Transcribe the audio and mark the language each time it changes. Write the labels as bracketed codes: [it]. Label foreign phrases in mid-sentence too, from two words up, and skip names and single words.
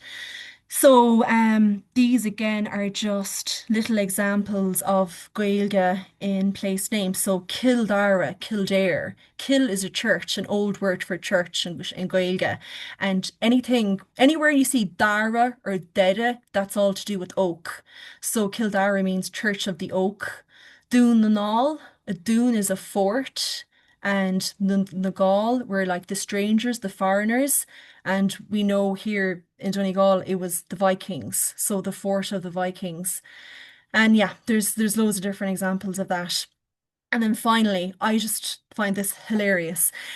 [en] So these again are just little examples of Gaeilge in place names. So Kildare, Kildare. Kill is a church, an old word for church in Gaeilge. And anywhere you see Dara or Dede, that's all to do with oak. So Kildare means Church of the Oak. Dhomhnaill, a dún is a fort. And the Gael were like the strangers, the foreigners. And we know here in Donegal it was the Vikings, so the fort of the Vikings. And yeah, there's loads of different examples of that. And then finally, I just find this hilarious.